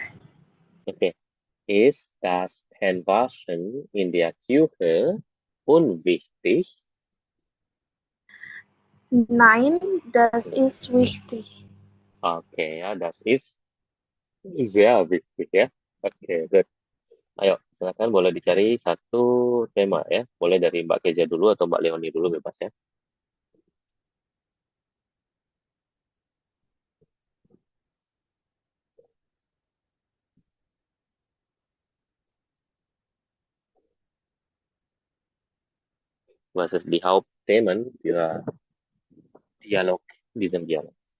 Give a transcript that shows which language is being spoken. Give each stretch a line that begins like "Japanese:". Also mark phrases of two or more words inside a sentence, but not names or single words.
German: Okay. Ist das Händewaschen in der Küche unwichtig? Nein, das ist wichtig. Okay, ja, das ist sehr wichtig ya.
Indonesian: Oke, good. Ayo, silakan boleh dicari satu tema ya. Boleh dari Mbak Keja dulu atau Mbak Leoni dulu bebas ya.
German: Was ist die Hauptthemen für Dialog, diesem Dialog?